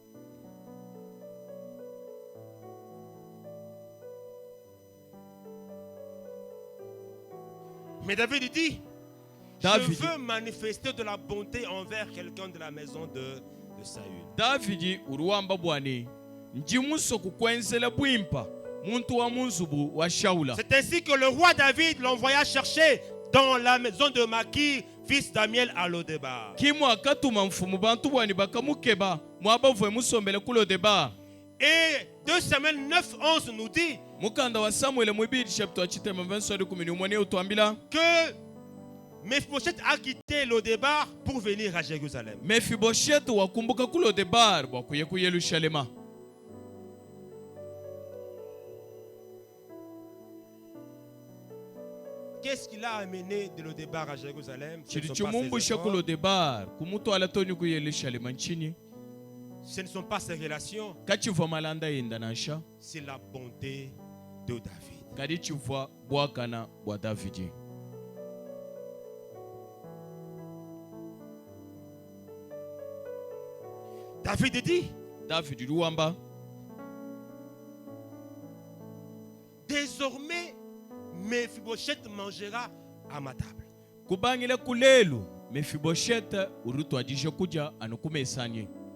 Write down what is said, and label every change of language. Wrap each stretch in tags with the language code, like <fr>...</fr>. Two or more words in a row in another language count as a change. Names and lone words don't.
<fr>Mais David dit, David. je veux manifester de la bonté envers quelqu'un de la maison de Saül.</fr> <lua>Davidi uruwamba bwani njimuso kukwenzela bwimpa muntu wa munzubu wa Shaula.</lua> <fr>C'est ainsi que le roi David l'envoya chercher dans la maison de Makir, fils d'Amiel, à Lo-Debar.</fr> <lua>Kimu akatuma mfumu bantu bwani bakamukeba mwabavuye musombele kulo de bar.</lua> <fr>Et 2 Samuel 9, 11 nous dit</fr> <lua>Mukanda wa Samuel mwibidi chapter wa chitema verse 11 utwambila</lua> <fr>que Mephibosheth a quitté Lo-Debar pour venir à Jérusalem.</fr> <lua>Mephibosheth wakumbuka kulo de bar bwakuye ku Yerusalema.</lua> <fr>Qu'est-ce qui l'a amené de Lo-Debar à Jérusalem? Ce ne</fr> <lua>Chiri</lua> <fr>sont pas ses</fr> <lua>chumumbusha</lua> <fr>efforts,</fr> <lua>kulo de bar kumutwala toni ku Yerusalema nchini</lua> <fr>ce ne sont pas ses relations,</fr> <lua>kachiva malanda yenda nasha</lua> <fr>c'est la bonté de David.</fr> <lua>kadi chiva bwakana bwa Davidi.</lua> <fr>David dit,</fr> <lua>Davidi ruwamba</lua> <fr>désormais Mephibosheth mangera à ma table.</fr> <lua>kubangile kulelu Mephibosheth urutwadishe kuja anukumesanye.</lua>